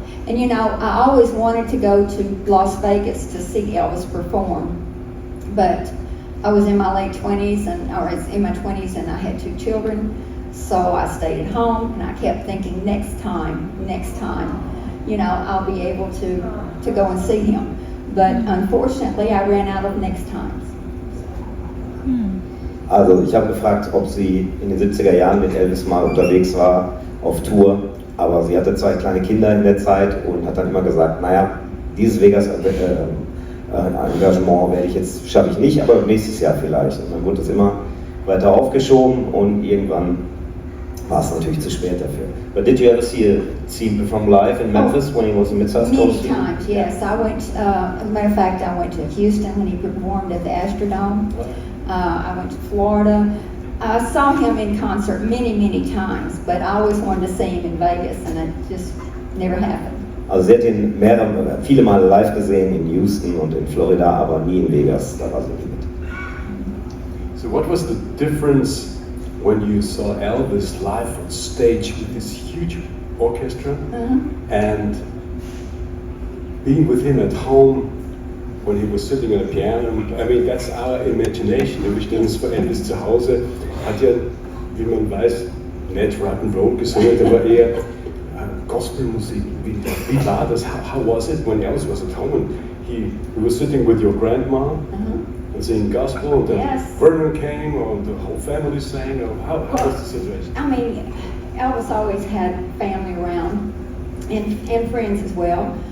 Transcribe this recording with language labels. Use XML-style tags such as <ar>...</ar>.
<en>And you know, I always wanted to go to Las Vegas to see Elvis perform, but I was in my late 20s, or in my 20s, and I had 2 children, so I stayed at home, and I kept thinking, next time, you know, I'll be able to go and see him. But unfortunately, I ran out of next times.</en> <de>Also ich habe gefragt, ob sie in den 70er Jahren mit Elvis mal unterwegs war auf Tour, aber sie hatte 2 kleine Kinder in der Zeit und hat dann immer gesagt, naja, dieses Vegas-Engagement schaffe ich nicht, aber nächstes Jahr vielleicht. Und dann wurde es immer weiter aufgeschoben und irgendwann war es natürlich zu spät dafür.</de> <en>But did you ever see him perform live in Memphis when he was in Mid-South Coast? Many times, yes. I went, as a matter of fact, I went to Houston when he performed at the Astrodome. I went to Florida. I saw him in concert many times, but I always wanted to see him in Vegas, and it just never happened.</en> <de>Also sie hat ihn viele Male live gesehen in Houston und in Florida, aber nie in Vegas, da war sie nie mit.</de> <en>So what was the difference when you saw Elvis live on stage with this huge orchestra and being with him at home when he was sitting on a piano? I mean, that's our imagination.</en> <de>Wir stellen uns vor, Elvis zu Hause hat ja, wie man weiß, nicht Rock'n'Roll gesungen, aber eher Gospelmusik. Wie war das?</de> <en>How was it when Elvis was at home? He was sitting with your grandma and singing gospel, and then Vernon came, or the whole family sang, or how was the situation? I mean, Elvis always had family around and friends as well.</en>